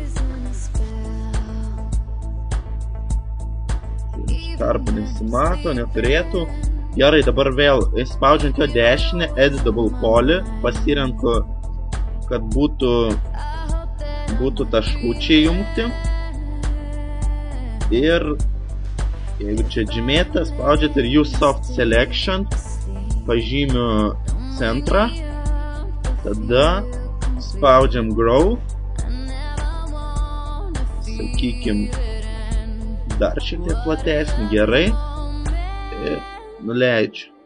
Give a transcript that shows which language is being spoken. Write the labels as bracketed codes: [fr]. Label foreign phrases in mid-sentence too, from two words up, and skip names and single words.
[lt] Tarpu nesimato, neturėtų. Gerai, dabar vėl spaudžiant jo dešinę, [en] edit double poly, [lt] pasirenku, kad būtų taškučiai jungti. Ir jeigu čia žymėta, spaudžiat ir [en] use soft selection, [lt] pažymiu centrą, tada spaudžiam grow, sakykim, dar šiek tiek platesnį, gerai, ir nuleidžiu.